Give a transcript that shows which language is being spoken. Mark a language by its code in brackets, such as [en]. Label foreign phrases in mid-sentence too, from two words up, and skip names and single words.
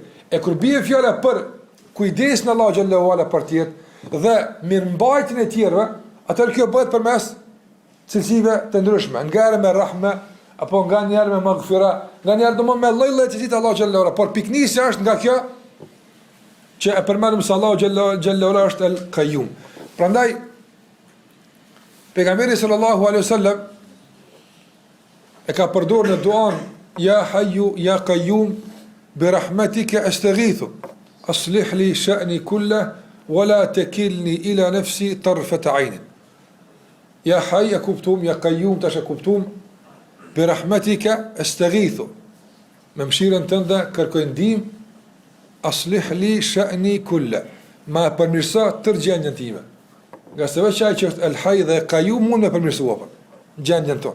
[sq] E kur bie fjala për kujdesin Allahu [ar] جل وعلا [sq] për të tjerë dhe mirëmbajtjen e tjerëve, atëherë kjo bëhet përmes cilësive të ndryshme, nganjëherë me rahme apo nganjëherë me maghfira, nganjëherë domo me lloj-lloj cilësitë Allahu [ar] جل وعلا, [sq] por piknisja është nga kjo që e përmendëm se Allahu [ar] جل وعلا [sq] është el-Qayyum. Prandaj pejgamberi [ar] صلى الله عليه وسلم [sq] e ka përdorur në duan [ar] يا حي يا قيوم برحمتك أستغيث أصلح لي شأني كله ولا تكلني إلى نفسي طرفة عين. [sq] Ja haj e kuptum, ja qayyum tash e kuptum, [ar] برحمتك أستغيث. [sq] Me mëshirën tënde kërkoj ndihmë, [ar] أصلح لي شأني كله. [sq] Ma përmirëso tërë gjendjen time. Nga se veç ai që është el haj dhe qayyum mund me përmirësua gjendjen tonë.